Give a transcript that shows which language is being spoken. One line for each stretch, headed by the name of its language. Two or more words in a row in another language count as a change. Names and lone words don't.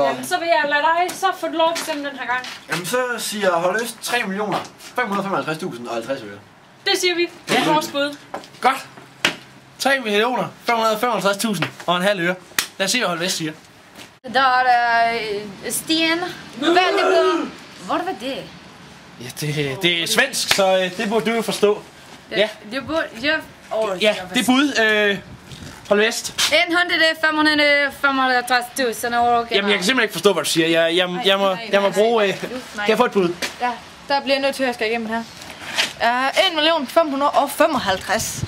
Danish: jamen, så vil jeg lade dig, så får du lov til den her gang. Jamen, så siger Holdøst 3.555.050 øre. Det siger vi. Det er vores bud. Godt. 3.555.000 og en halv øre. Lad os se, hvad Holvest siger. Der er sten.
Swedish: Väldigt bra. Vad var det?
Danish: Ja, det er svensk, så det burde du jo forstå. Ja. Det burde... Ja, det er bud. Holvest. 1.555.000 euro. Jamen, jeg kan simpelthen ikke forstå, hvad du siger. Jeg må bruge... Kan jeg få et bud? Ja, der bliver jeg nødt til at skal igennem her. 1.555.000.